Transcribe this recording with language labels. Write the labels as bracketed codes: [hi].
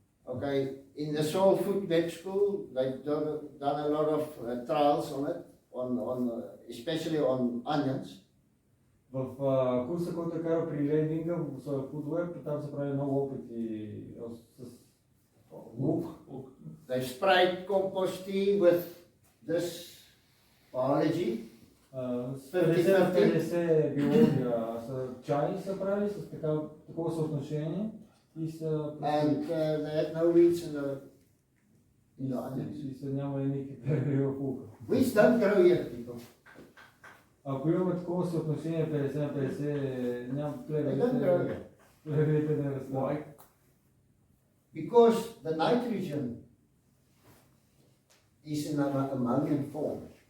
[en] Okay, in the Soil Food Web School, they've done a lot of trials on it, especially on onions. [bg] В курса, който е карал при лендинга в Soil Food Web, там се прави много опити с лук. [en] They sprayed compost tea with this biology. [bg] 50-50 биология са чай са правили с такова съотношение и са... [en] And they had no weeds in the onions. [bg] И са нямали никакви плевели в лука. [en] Weeds don't grow here, people. [bg] Ако имаме такова съотношение 50-50, няма [en] They don't grow here. [bg] плевелите не растат. [en] Because the nitrogen is in an ammonium form.